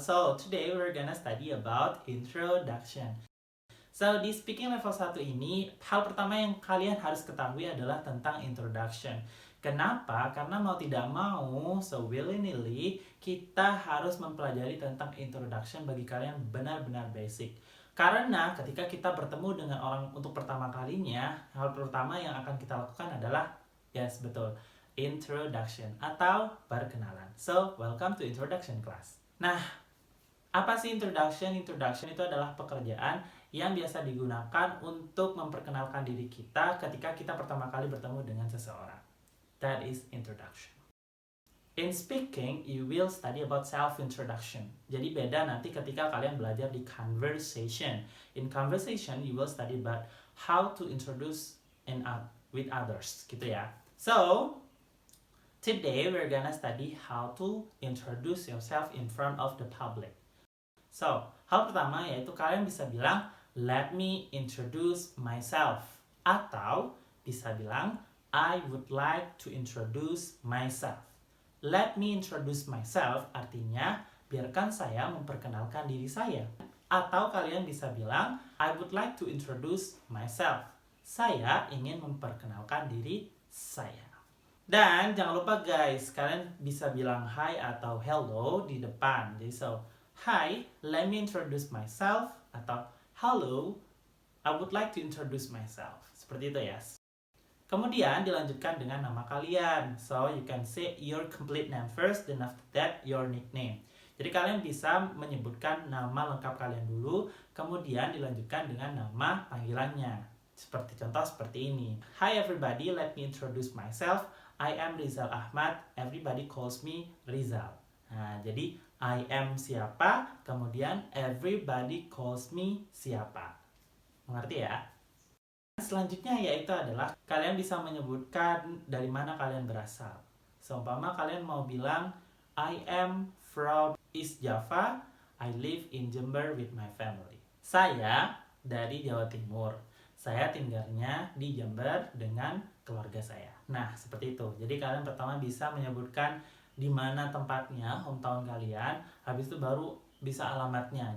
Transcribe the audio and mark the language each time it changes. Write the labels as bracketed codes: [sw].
[en] So today we're gonna study about introduction. [id] So di speaking level 1 ini, hal pertama yang kalian harus ketahui adalah tentang introduction. Kenapa? Karena mau tidak mau, [en] so willy-nilly, [id] kita harus mempelajari tentang introduction bagi kalian benar-benar basic. Karena ketika kita bertemu dengan orang untuk pertama kalinya, hal pertama yang akan kita lakukan adalah, yes betul, introduction atau perkenalan. [en] So, welcome to introduction class. [id] Nah, apa sih introduction? Introduction itu adalah pekerjaan yang biasa digunakan untuk memperkenalkan diri kita ketika kita pertama kali bertemu dengan seseorang. [en] That is introduction. In speaking, you will study about self-introduction. [id] Jadi beda nanti ketika kalian belajar di conversation. [en] In conversation, you will study about how to introduce with others, [id] gitu ya. [en] So, today we're gonna study how to introduce yourself in front of the public. [id] So, hal pertama yaitu kalian bisa bilang, [en] let me introduce myself. [id] Atau bisa bilang, [en] I would like to introduce myself. Let me introduce myself [id] artinya, biarkan saya memperkenalkan diri saya. Atau kalian bisa bilang, [en] I would like to introduce myself. [id] Saya ingin memperkenalkan diri saya. Dan jangan lupa guys, kalian bisa bilang hi atau hello di depan. Jadi [en] hi, let me introduce myself. [id] Atau [en] hello, I would like to introduce myself. [id] Seperti itu ya. Kemudian dilanjutkan dengan nama kalian. [en] So you can say your complete name first, then after that your nickname. [id] Jadi kalian bisa menyebutkan nama lengkap kalian dulu, kemudian dilanjutkan dengan nama panggilannya. Seperti contoh seperti ini. [en] Hi everybody, let me introduce myself. I am Rizal Ahmad. Everybody calls me Rizal. [id] Nah, jadi [en] I am [id] siapa, kemudian [en] everybody calls me [id] siapa. Mengerti ya? Selanjutnya yaitu adalah kalian bisa menyebutkan dari mana kalian berasal. Seumpama kalian mau bilang [en] I am from East Java, I live in Jember with my family. [id] Saya dari Jawa Timur. Saya tinggalnya di Jember dengan keluarga saya. Nah, seperti itu. Jadi kalian pertama bisa menyebutkan di mana tempatnya, hometown kalian, habis itu baru bisa alamatnya.